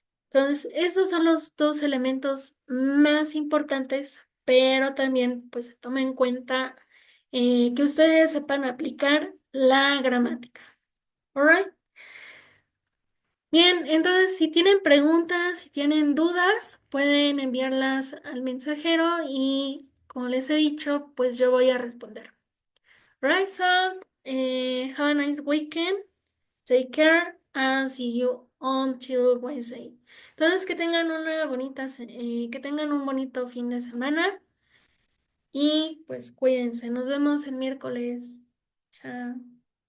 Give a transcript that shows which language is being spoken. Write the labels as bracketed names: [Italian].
[Spanish] Entonces, esos son los dos elementos más importantes, pero también pues se toma en cuenta que ustedes sepan aplicar la gramática. Alright. Bien, entonces si tienen preguntas, si tienen dudas, pueden enviarlas al mensajero y como les he dicho, pues yo voy a responder. [English] Right, so have a nice weekend. Take care and see you until Wednesday. [Spanish] Entonces que tengan que tengan un bonito fin de semana y pues cuídense. Nos vemos el miércoles. Chao.